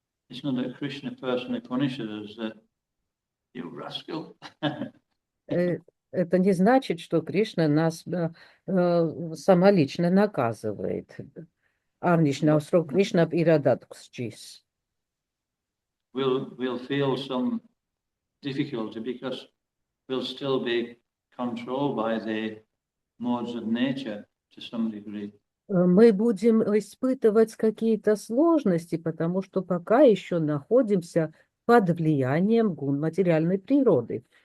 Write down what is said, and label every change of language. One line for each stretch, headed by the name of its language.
English: It's not that Krishna personally punishes us, that you rascal.
Russian: Это не значит, что Кришна нас самолично наказывает.
Georgian: არ ნიშნავს, რომ Кришна პირადად გსჯის.
English: We'll feel some difficulty because we'll still be controlled by the modes of nature to some degree.
Russian: Мы будем испытывать какие-то сложности, потому что пока еще находимся под влиянием гун материальной природы.